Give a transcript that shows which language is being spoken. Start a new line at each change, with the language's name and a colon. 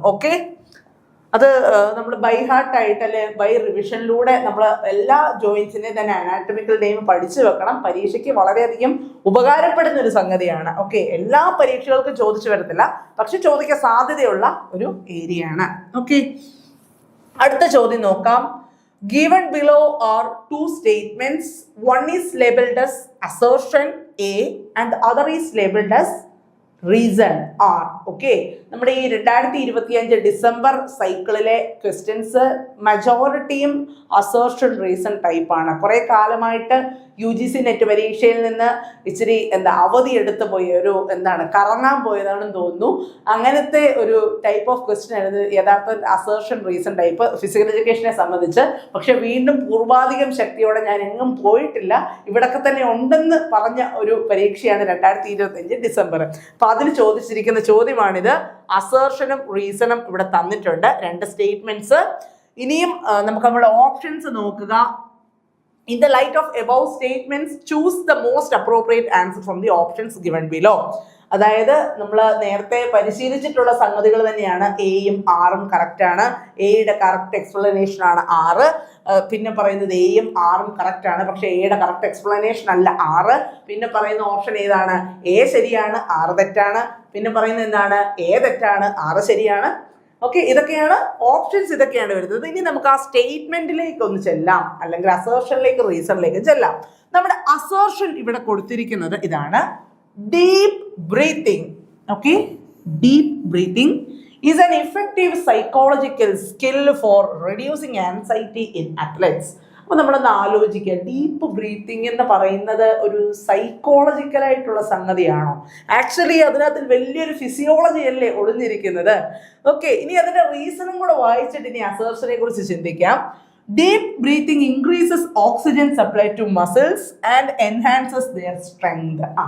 Malayalam: Okay, അത് നമ്മൾ by heart ആയിട്ട് അല്ലെ ബൈ റിവിഷനിലൂടെ നമ്മൾ എല്ലാ ജോയിൻസിനെയും തന്നെ അനാറ്റമിക്കൽ നെയിം പഠിച്ചു വെക്കണം. പരീക്ഷയ്ക്ക് വളരെയധികം ഉപകാരപ്പെടുന്ന ഒരു സംഗതിയാണ്. ഓക്കെ, എല്ലാ പരീക്ഷകൾക്കും ചോദിച്ചു വരത്തില്ല, പക്ഷെ ചോദിക്കാൻ സാധ്യതയുള്ള ഒരു ഏരിയ ആണ്. ഓക്കെ, അടുത്ത ചോദ്യം നോക്കാം.
English: Given below are two statements. One is labeled as assertion A and the other is labeled as reason R.
Malayalam: Okay, നമ്മുടെ ഈ 2025 ഡിസംബർ സൈക്കിളിലെ ക്വസ്റ്റ്യൻസ് മജോറിറ്റിയും അസേർഷൻ റീസൺ ടൈപ്പാണ്. കുറെ കാലമായിട്ട് UGC നെറ്റ് പരീക്ഷയിൽ നിന്ന് ഇച്ചിരി അവധി എടുത്തു പോയി കറങ്ങാൻ പോയതാണെന്ന് തോന്നുന്നു. അങ്ങനത്തെ ഒരു ടൈപ്പ് ഓഫ് ക്വസ്റ്റ്യൻ ആയിരുന്നു യഥാർത്ഥ അസേർഷൻ റീസൺ ടൈപ്പ് ഫിസിക്കൽ എഡ്യൂക്കേഷനെ സംബന്ധിച്ച്. പക്ഷെ വീണ്ടും പൂർവാധികം ശക്തിയോടെ ഞാൻ എങ്ങും പോയിട്ടില്ല, ഇവിടൊക്കെ തന്നെ ഉണ്ടെന്ന് പറഞ്ഞ ഒരു പരീക്ഷയാണ് 2025 ഡിസംബർ. അപ്പൊ അതിന് ചോദിച്ചിരിക്കുന്ന ചോദ്യമാണിത്. അസേർഷനും റീസണും ഇവിടെ തന്നിട്ടുണ്ട്, രണ്ട് സ്റ്റേറ്റ്മെന്റ്സ്. ഇനിയും നമുക്ക് നമ്മുടെ ഓപ്ഷൻസ് നോക്കുക.
English: In the light of above statements, choose the most appropriate answer from the options given below.
Malayalam: അതായത് നമ്മൾ നേരത്തെ പരിശീലിച്ചിട്ടുള്ള സംഗതികൾ തന്നെയാണ്. എയും ആറും കറക്റ്റ് ആണ്. എയുടെ കറക്റ്റ് എക്സ്പ്ലനേഷൻ ആണ് 6. പിന്നെ പറയുന്നത് എയും ആറും കറക്റ്റ് ആണ്, പക്ഷെ എയുടെ കറക്റ്റ് എക്സ്പ്ലനേഷൻ അല്ല 6. പിന്നെ പറയുന്ന ഓപ്ഷൻ ഏതാണ്? എ ശരിയാണ്, 6 തെറ്റാണ്. പിന്നെ പറയുന്നത് എന്താണ്? എ തെറ്റാണ്, 6 ശരിയാണ്. ഓക്കെ, ഇതൊക്കെയാണ് ഓപ്ഷൻസ്, ഇതൊക്കെയാണ് വരുന്നത്. ഇനി നമുക്ക് ആ സ്റ്റേറ്റ്മെന്റിലേക്ക് ഒന്ന് ചെല്ലാം, അല്ലെങ്കിൽ അസേർഷനിലേക്ക് റീസണിലേക്ക് ചെല്ലാം. നമ്മുടെ അസേർഷൻ ഇവിടെ കൊടുത്തിരിക്കുന്നത് ഇതാണ്: deep breathing.
English: Okay, deep breathing is an effective psychological skill for reducing anxiety in athletes.
Malayalam: അപ്പോൾ നമ്മളൊന്ന് ആലോചിക്കുക, ഡീപ്പ് ബ്രീത്തിങ് എന്ന് പറയുന്നത് ഒരു സൈക്കോളജിക്കലായിട്ടുള്ള സംഗതിയാണോ? ആക്ച്വലി അതിനകത്ത് വലിയൊരു ഫിസിയോളജി അല്ലേ ഒളിഞ്ഞിരിക്കുന്നത്. ഓക്കെ, ഇനി അതിന്റെ റീസണും കൂടെ വായിച്ചിട്ട് ഇനി അസേർഷനെ കുറിച്ച് ചിന്തിക്കാം.
English: Deep breathing increases oxygen supply to muscles and enhances their strength.